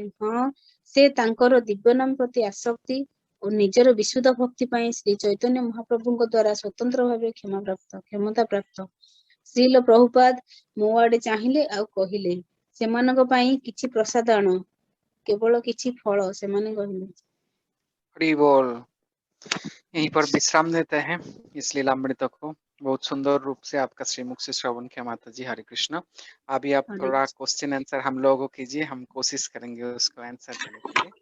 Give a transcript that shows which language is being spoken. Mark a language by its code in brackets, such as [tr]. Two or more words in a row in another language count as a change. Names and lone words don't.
[or] ହଁ, ସେ ତାଙ୍କର ଦିବ୍ୟ ନାମ ପ୍ରତି ଆସକ୍ତି ଓ ନିଜର ବିଶୁଦ୍ଧ ଭକ୍ତି ପାଇଁ ଶ୍ରୀ ଚୈତନ୍ୟ ମହାପ୍ରଭୁଙ୍କ ଦ୍ଵାରା ସ୍ୱତନ୍ତ୍ର ଭାବେ କ୍ଷମତା ପ୍ରାପ୍ତ। ଶ୍ରୀଲ ପ୍ରଭୁପାଦ ମୋ ଆଡେ ଚାହିଁଲେ ଆଉ କହିଲେ, ସେମାନଙ୍କ ପାଇଁ କିଛି ପ୍ରସାଦ ଆଣ, କେବଳ କିଛି ଫଳ, ସେମାନେ କହିଲେ। [hi] हरि बोल। यहीं पर विश्राम देते हैं इस लीलामृत को। बहुत सुंदर रूप से आपका श्रीमुख से श्रवण किया माता जी, हरे कृष्ण। अभी आप हरे थोड़ा [en] question answer [hi] हम लोगों को कीजिए, हम कोशिश करेंगे उसको आंसर देने के लिए।